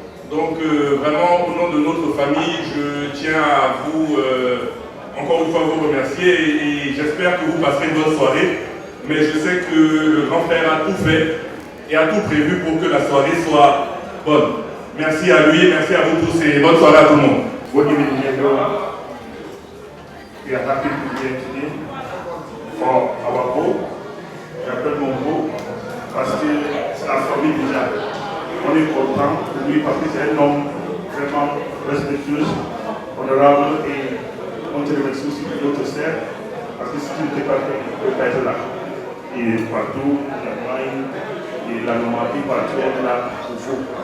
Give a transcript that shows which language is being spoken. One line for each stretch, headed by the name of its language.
French: Donc vraiment, au nom de notre famille, je tiens à vous, encore une fois, vous remercier et j'espère que vous passerez une bonne soirée. Mais je sais que le grand frère a tout fait et a tout prévu pour que la soirée soit bonne. Merci à lui, merci à vous tous et bonne soirée à tout le monde.
English: We are happy to be here today for our beau.
French: J'appelle mon beau parce que c'est la famille déjà. On est content pour lui parce que c'est un homme vraiment respectueux, honorable et on te remercie aussi pour notre sœur parce que si tu n'étais pas là, tu ne peux pas être là. Et partout, l'Allemagne et la Normandie, partout, on est là pour vous.